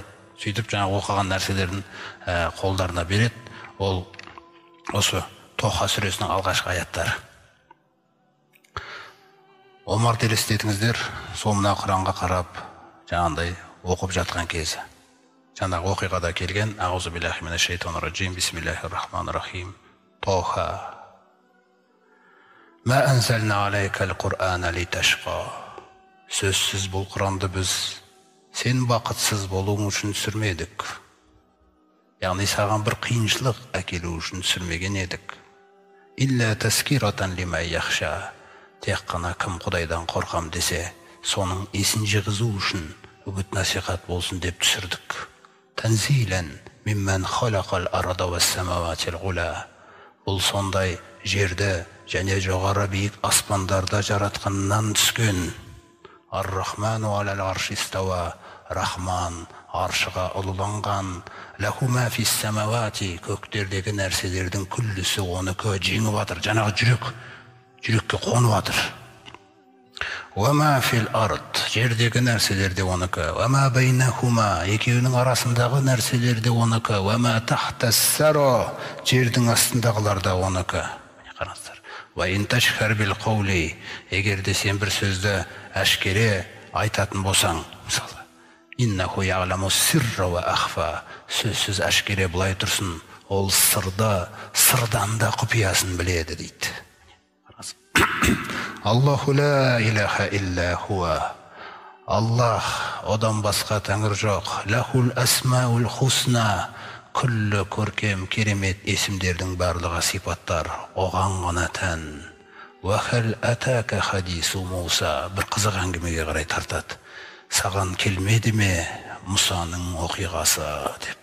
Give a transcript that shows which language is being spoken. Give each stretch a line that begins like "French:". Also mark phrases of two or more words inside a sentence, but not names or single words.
Kazakh: Сөйтіп жаңа оқыған нәрселерін қолдарына береді. Ол осы Тоха сүресінің алғашқы аяттары. Омар елестетіңіздер, сол мына Құранға қарап жаңағындай оқып жатқан кезі. Жаңағы оқиғада келген
Arabic: أعوذ بالله من الشيطان الرجيم، بسم الله الرحمن الرحيم. طه. ما أنزلنا عليك القرآن لتشقى.
Kazakh: Сөзсіз бұл Құранды біз сен бақытсыз болуың үшін түсірмедік. Яғни саған бір қиыншылық әкелу үшін түсірмеген едік.
Arabic: إلا تذكرة لمن يخشى.
Kazakh: Тек қана кім Құдайдан қорқам десе, соның есін жиғызу үшін үгіт насихат болсын деп түсірдік.
Arabic: تنزيلا ممن خلق الأرض والسماوات العلى.
Kazakh: Бұл сондай жерді және жоғары биік аспандарды жаратқаннан түскен.
Arabic: الرحمن على العرش استوى.
Kazakh: Рахман аршыға ұлыланған.
Arabic: له ما في السماوات.
Kazakh: Көктердегі нәрселердің күллісі оныкі жеңіп жатыр. Жаңағы жүрекке қонып жатыр.
Arabic: وما في الأرض.
Kazakh: Жердегі нәрселерде оныкі.
Arabic: وما بينهما.
Kazakh: Екеуінің арасындағы нәрселерде оныкі.
Arabic: وما تحت الثرى.
Kazakh: Жердің астындағылар да оныкі.
Arabic: Қараңыздар. وإن تجهر بالقول.
Kazakh: Егер де сен бір сөзді әшкере айтатын болсаң, мысалы,
Arabic: إنه يعلم السر وأخفى.
Kazakh: Сөзсіз әшкере былай тұрсын, ол сырдан да құпиясын біледі дейді.
Arabic: الله لا إله إلا هو.
Kazakh: Аллах, одан басқа тәңір жоқ.
Arabic: له الأسماء الحسنى.
Kazakh: Күллі көркем, керемет есімдердің барлығы сипаттар оған ғана тән.
Arabic: وهل أتاك حديث موسى.
Kazakh: Бір қызық әңгімеге қарай тартады. Саған келмеді ме Мұсаның оқиғасы деп.